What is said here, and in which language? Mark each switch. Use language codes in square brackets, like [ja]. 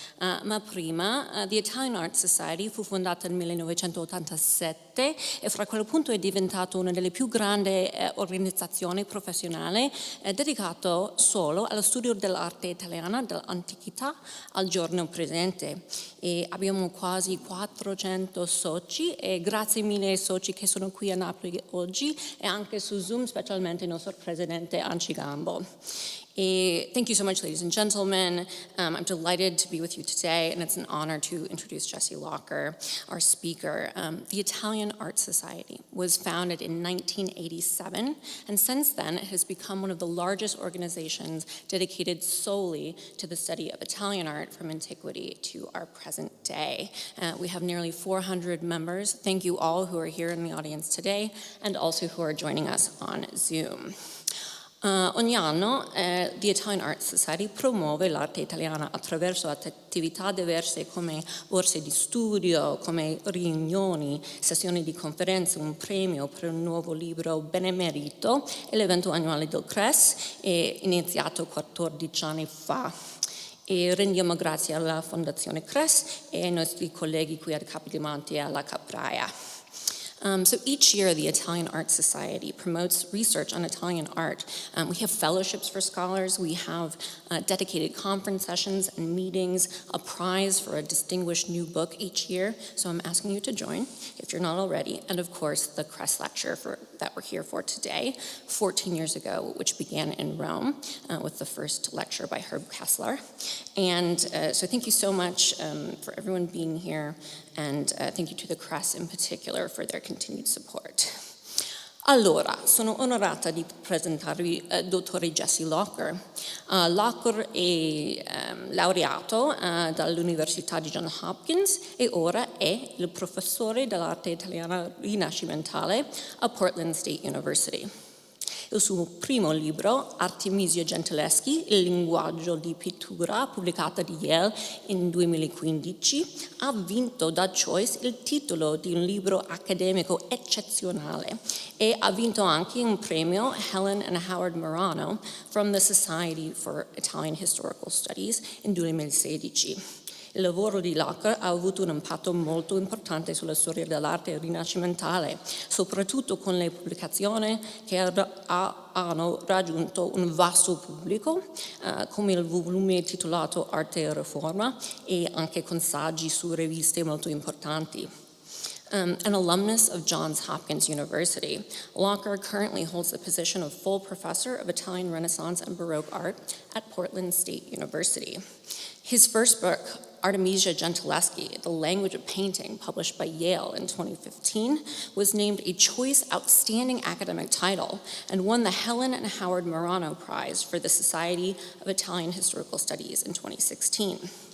[it] Ma prima, the Italian Art Society fu fondata nel 1987 e fra quel punto è diventato una delle più grandi organizzazioni professionali dedicato solo allo studio dell'arte italiana, dall'antichità al giorno presente. E abbiamo quasi 400 soci e grazie mille ai soci che sono qui a Napoli oggi e anche su Zoom, specialmente il nostro presidente Angie Gamble. [en] Thank you so much, ladies and gentlemen. I'm delighted to be with you today, and it's an honor to introduce Jesse Locker, our speaker. The Italian Art Society was founded in 1987, and since then it has become one of the largest organizations dedicated solely to the study of Italian art from antiquity to our present day. We have nearly 400 members. Thank you all who are here in the audience today, and also who are joining us on Zoom. [it] Ogni anno the Italian Art Society promuove l'arte italiana attraverso attività diverse come borse di studio, come riunioni, sessioni di conferenze, un premio per un nuovo libro benemerito e l'evento annuale del Kress, iniziato 14 anni fa. E rendiamo grazie alla Fondazione Kress e ai nostri colleghi qui a Capodimonte e alla Capraia. [en] So each year, the Italian Art Society promotes research on Italian art. We have fellowships for scholars, we have dedicated conference sessions and meetings, a prize for a distinguished new book each year. So I'm asking you to join, if you're not already, and of course, the Kress lecture that we're here for today, 14 years ago, which began in Rome with the first lecture by Herb Kessler. And so thank you so much for everyone being here. And thank you to the Kress in particular for their continued support. [it] Allora, sono onorata di presentarvi il dottore Jesse Locker. Locker è laureato dall'Università di Johns Hopkins e ora è il professore dell'arte italiana rinascimentale a Portland State University. Il suo primo libro, Artemisia Gentileschi, il linguaggio di pittura, pubblicata di Yale in 2015, ha vinto da Choice il titolo di un libro accademico eccezionale e ha vinto anche un premio Helen and Howard Marano from the Society for Italian Historical Studies in 2016. Il lavoro di Locker ha avuto un impatto molto importante sulla storia dell'arte rinascimentale, soprattutto con le pubblicazioni che hanno raggiunto un vasto pubblico, come il volume titolato Arte e Riforma e anche con saggi su riviste molto importanti. [en] An alumnus of Johns Hopkins University, Locker currently holds the position of full professor of Italian Renaissance and Baroque art at Portland State University. His first book, Artemisia Gentileschi, The Language of Painting, published by Yale in 2015, was named a Choice Outstanding Academic Title and won the Helen and Howard Marano Prize for the Society of Italian Historical Studies in 2016.